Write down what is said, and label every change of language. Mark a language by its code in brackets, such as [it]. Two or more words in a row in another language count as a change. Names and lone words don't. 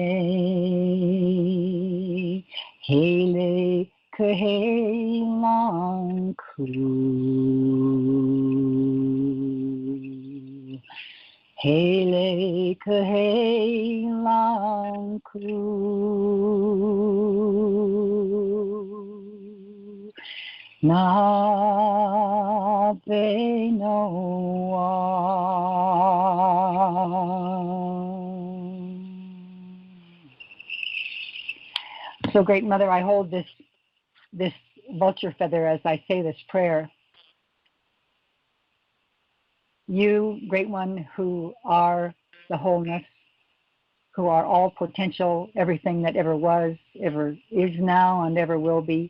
[en] Hele Kehelang Ku. Hele kahe lang ku na be no one. So, Great Mother, I hold this vulture feather as I say this prayer. You, Great One, who are the wholeness, who are all potential, everything that ever was, ever is now, and ever will be.